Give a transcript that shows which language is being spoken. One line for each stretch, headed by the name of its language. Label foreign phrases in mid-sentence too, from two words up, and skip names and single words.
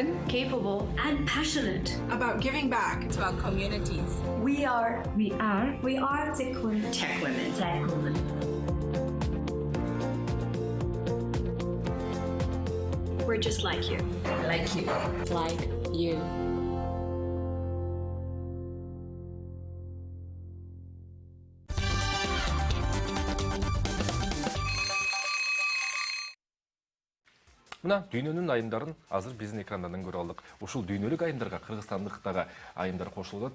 English: Capable and passionate. about giving back To our communities. We are TechWomen. TechWomen. We're just like you. Like you. Like you.
Kyrgyz: Мына дүйнөнүн айымдарын азыр биздин экрандардан көрүп алдык. Ушул дүйнөлүк айымдарга кыргызстандыктагы айымдар кошулат.